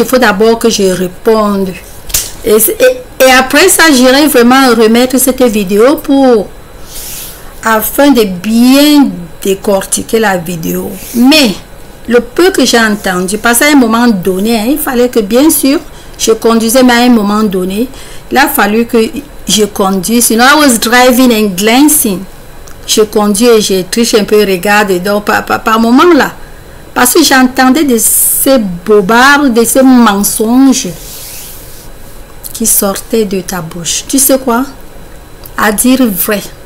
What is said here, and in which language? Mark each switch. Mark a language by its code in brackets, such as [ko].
[fr] Il faut d'abord que je réponde. Et après ça, j'irai vraiment remettre cette vidéo afin de bien décortiquer la vidéo. Mais... le peu que j'ai entendu, parce qu'à un moment donné, hein, il fallait que, bien sûr, je conduisais, mais à un moment donné, il a fallu que je conduise. [en] Sinon, I was driving and glancing. [fr] Je conduis et je triche un peu, regarde, donc par moment là. Parce que j'entendais de ces bobards, de ces mensonges qui sortaient de ta bouche. Tu sais quoi? À dire vrai.